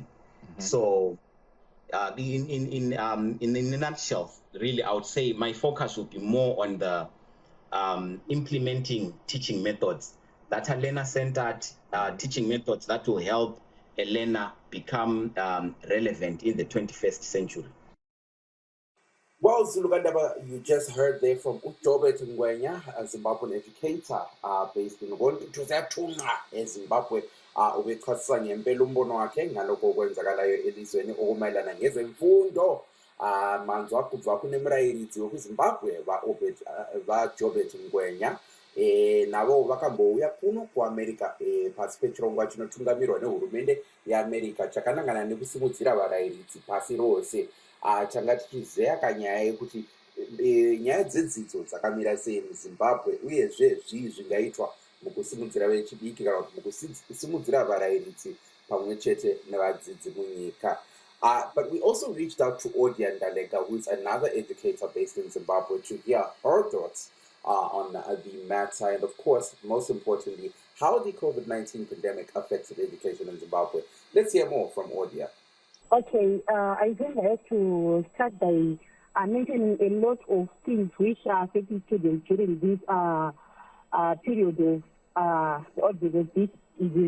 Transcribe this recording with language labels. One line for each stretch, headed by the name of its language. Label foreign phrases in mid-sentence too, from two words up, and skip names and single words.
English: So in a nutshell, really, I would say my focus would be more on the implementing teaching methods that are learner-centered, teaching methods that will help a learner become relevant in the 21st century. Well, Zulugandaba, you just heard there from Ujobet Ngwenya, a Zimbabwean educator based in Gontuzatunga in Zimbabwe.
North Ndebele: Ubexhasisa ngempela umbono wakhe ngalokho okwenzakalayo elizweni okumayelana ngezemfundo.
Shona: Manzi wakubva kune murairidzi wekuzimbabwe vaJobet Ngwenya navo vakambouya kuno kuamerica pasi pechirongwa chinotungamirwa nehurumende yeamerica chakanangana nekusimudzira varairidzi pasi rose. Changa tichizeya kanyaya yekuti nyaya dzedzidzo dzakamira sei muzimbabwe uyezve zvii zvingaitwa mukusimudzira vechidiki kana kuti mukusimudzira varairidzi pamwe chete nevadzidzi munyika.
English: But we also reached out to Odia Ndalega, who is another educator based in Zimbabwe, to hear her thoughts on the matter and, of course, most importantly, how the COVID-19 pandemic affected education in Zimbabwe. Let's hear more from Odia. Okay, I think I have to start by mentioning a lot of things which are affecting students during this period of the outbreak of this disease.